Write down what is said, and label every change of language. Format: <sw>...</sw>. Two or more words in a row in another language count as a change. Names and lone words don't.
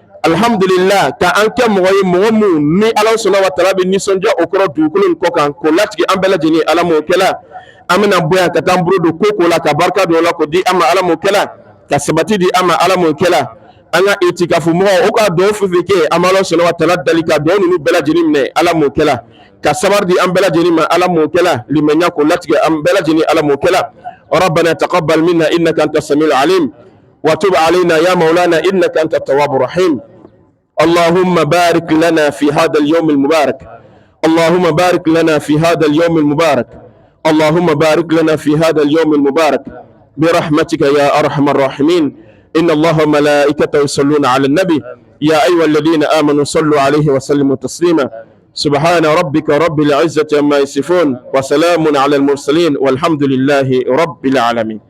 <bm>alhamdulillah ka an kɛ mɔgɔ ye mɔgɔ mun ni ala sɔnna wa taala bɛ nisɔndiya o kɔrɔ dugukolo in kɔ kan k'o latigɛ an bɛɛ lajɛlen ala m'o kɛla an bɛna bɔ yan ka taa an bolo don ko ko la ka barika don o la k'o di an ma ala m'o kɛla ka sabati di an ma ala m'o kɛla an ka itikafu mɔgɔ o ka dɔn fɛn fɛn kɛ an bɛ ala sɔnna wa taala dali ka dɔn ninnu bɛɛ lajɛlen minɛ ala m'o kɛla ka sabari di an bɛɛ lajɛlen ma ala m'o kɛla limaniya k'o latigɛ an bɛɛ lajɛlen ala m'o kɛla</bm> <ar>ربنا تقبل منا إنك أنت السميع العليم وتب علينا يا مولانا إنك أنت التواب الرحيم اللهم بارك لنا في هذا اليوم المبارك اللهم بارك لنا في هذا اليوم المبارك اللهم بارك لنا في هذا اليوم المبارك برحمتك يا أرحم الراحمين إن الله وملائكته يصلون على النبي يا أيها الذين آمنوا صلوا عليه وسلموا تسليما سبحان ربك رب العزة عما يصفون وسلام على المرسلين والحمد لله رب العالمين.</ar>